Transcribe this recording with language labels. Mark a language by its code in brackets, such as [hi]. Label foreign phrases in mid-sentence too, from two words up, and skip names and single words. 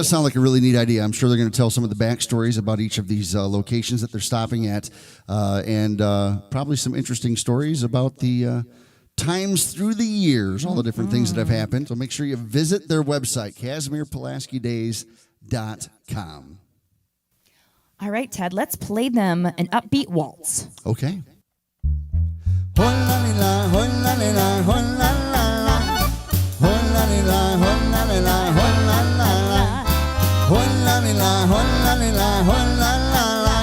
[en] does sound like a really neat idea. I'm sure they're going to tell some of the backstories about each of these locations that they're stopping at, and probably some interesting stories about the times through the years, all the different things that have happened. So make sure you visit their website, CasimirPulaskiDays.com. All right, Ted, let's play them an upbeat waltz. Okay. Hola-li-la, hola-li-la, hola-la-la. Hola-li-la, hola-li-la, hola-la-la. Hola-li-la, hola-li-la, hola-la-la.